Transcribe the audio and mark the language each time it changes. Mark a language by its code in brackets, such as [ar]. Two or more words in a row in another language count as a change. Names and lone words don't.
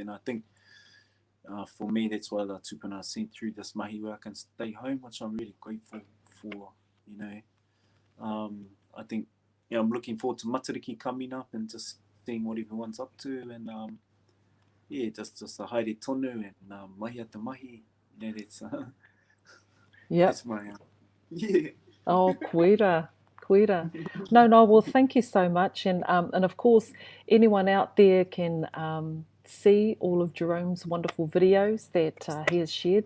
[en] And I think for me, that's why the tupuna sent through this mahi where I can stay home, which I'm really grateful for. I think I'm looking forward to Matariki coming up and just seeing what everyone's up to, and just a [mi] haere tonu [en] and [mi] mahi ata mahi. [en] That's that's my [mi] Oh, koira. [en] No, well, thank you so much. And of course, anyone out there can see all of Jerome's wonderful videos that he has shared.